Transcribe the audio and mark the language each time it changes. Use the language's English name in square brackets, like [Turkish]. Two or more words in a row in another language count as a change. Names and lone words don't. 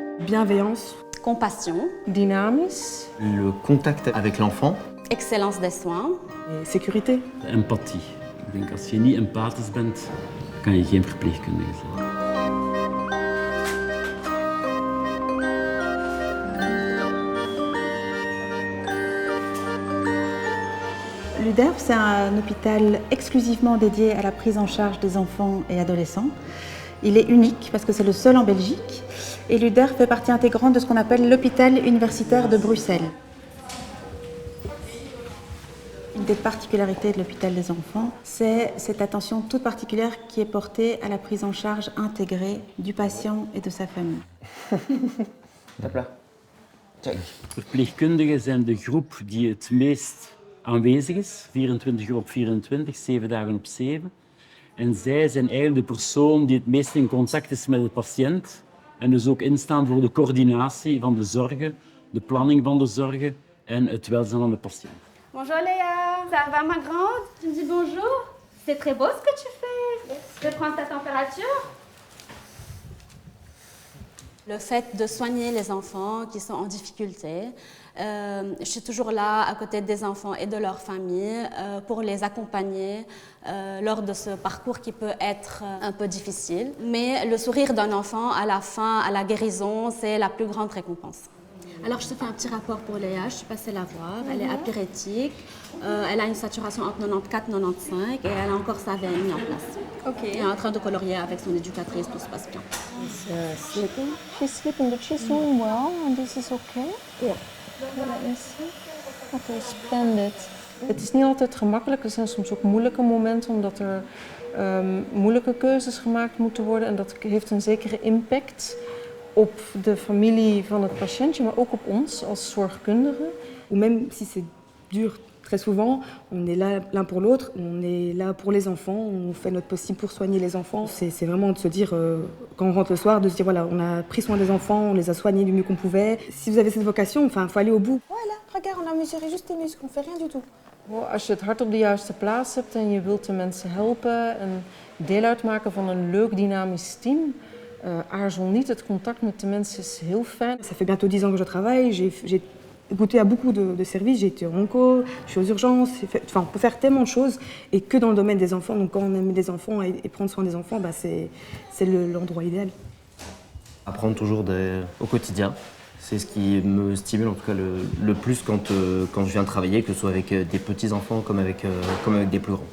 [French] bienveillance, compassion, dynamisch, le contact avec l'enfant, excellence des soins et sécurité. Empathie. [Dutch] Ik denk als je niet empathisch bent, kan je geen verpleegkundige zijn. [French] L'UDERF, c'est un hôpital exclusivement dédié à la prise en charge des enfants et adolescents. Il est unique parce que c'est le seul en Belgique et l'UDERF fait partie intégrante de ce qu'on appelle l'hôpital universitaire de Bruxelles. Une des particularités de l'hôpital des enfants, c'est cette attention toute particulière qui est portée à la prise en charge intégrée du patient et de sa famille. [Dutch] Verpleegkundigen zijn de groep die het meest aanwezig is, 24 uur op 24, 7 dagen op 7. En zij zijn eigenlijk de persoon die het meest in contact is met de patiënt en dus ook instaan voor de coördinatie van de zorgen, de planning van de zorgen en het welzijn van de patiënt. [French] Bonjour Léa, ça va ma grande? Tu me dis bonjour? C'est très beau ce que tu fais. Je vais prendre ta température. Le fait de soigner les enfants qui sont en difficulté, je suis toujours là à côté des enfants et de leur famille pour les accompagner lors de ce parcours qui peut être un peu difficile. Mais le sourire d'un enfant à la fin, à la guérison, c'est la plus grande récompense. Alors je te fais un petit rapport pour Léa, je suis passée la voir, elle est apyrétique, elle a une saturation entre 94 et 95 et elle a encore sa veine mise en place. Ok. Elle est en train de colorier avec son éducatrice, tout se passe bien. [English] sleeping. She's sleeping, but she's doing well and this is okay. Ja. Let me see. Okay, splendid. [Dutch] Het is niet altijd gemakkelijk, er zijn soms ook moeilijke momenten omdat er moeilijke keuzes gemaakt moeten worden en dat heeft een zekere impact op de familie van het patiëntje, maar ook op ons als zorgkundigen. [French] Ou même si c'est dur, très souvent, on est là l'un pour l'autre, on est là pour les enfants, on fait notre possible pour soigner les enfants. C'est vraiment de se dire, quand on rentre le soir, de se dire voilà, on a pris soin des enfants, on les a soignés du mieux qu'on pouvait. Si vous avez cette vocation, enfin, faut aller au bout. Voilà, regarde, on a mesuré juste tes muscles, on fait rien du tout. [Dutch] Als je het hart op de juiste plaats hebt en je wilt de mensen helpen en deel uitmaken van een leuk dynamisch team, aarzel niet, het contact met de mensen is heel fijn. [French] Ça fait bientôt 10 ans que je travaille, j'ai goûté à beaucoup de services, j'ai été onco, je suis aux urgences, enfin, on peut faire tellement de choses et que dans le domaine des enfants. Donc quand on aime les enfants et prendre soin des enfants, bah, c'est l'endroit idéal. apprendre toujours au quotidien. C'est ce qui me stimule en tout cas le plus quand je viens travailler, que ce soit avec des petits-enfants comme avec des plus grands.